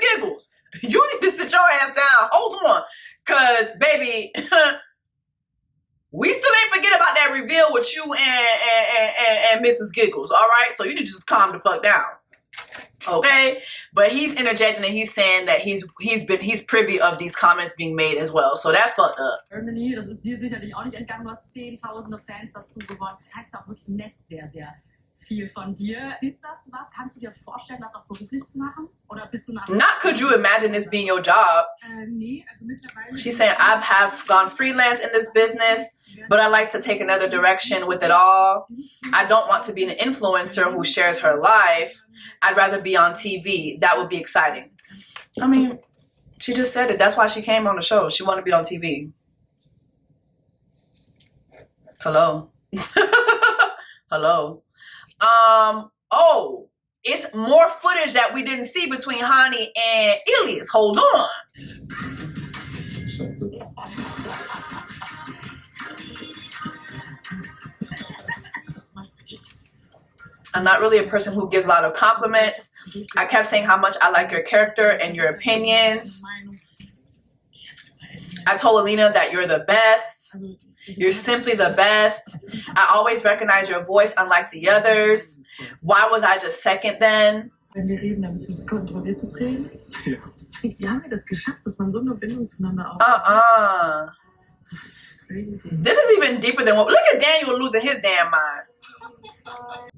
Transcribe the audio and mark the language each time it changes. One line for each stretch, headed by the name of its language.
English: Giggles, you need to sit your ass down. Hold on. Cause baby, we still ain't forget about that reveal with you and Mrs. Giggles. All right. So you need to just calm the fuck down. Okay, but he's interjecting and he's saying that he's privy of these comments being made as well. So that's fucked up.
German: Germany, das ist dir sicherlich auch nicht entgangen. Du hast zehntausende Fans dazu gewonnen. Das heißt auch wirklich im Netz sehr, sehr viel von dir. Ist das was? Kannst du dir vorstellen, das auch beruflich zu machen? Oder bist du nach?
English: Not could you imagine this being your job?
German: Nee, also mittlerweile.
English: She's saying I have gone freelance in this business, but I like to take another direction with it all. I don't want to be an influencer who shares her life. I'd rather be on TV. That would be exciting. I mean, she just said it. That's why she came on the show. She wanted to be on TV. Hello. Hello. Oh, it's more footage that we didn't see between Hanny and Ilias. Hold on. I'm not really a person who gives a lot of compliments. I kept saying how much I like your character and your opinions. I told Alina that you're the best. You're simply the best. I always recognize your voice unlike the others. Why was I just second then?
German: Wenn wir reden, dann ist es kontrolliertes Reden. Ja. Wie haben wir das geschafft, dass man so eine Bindung zueinander aufbaut? Das ist crazy.
English: This is even deeper than what. Look at Daniel losing his damn mind.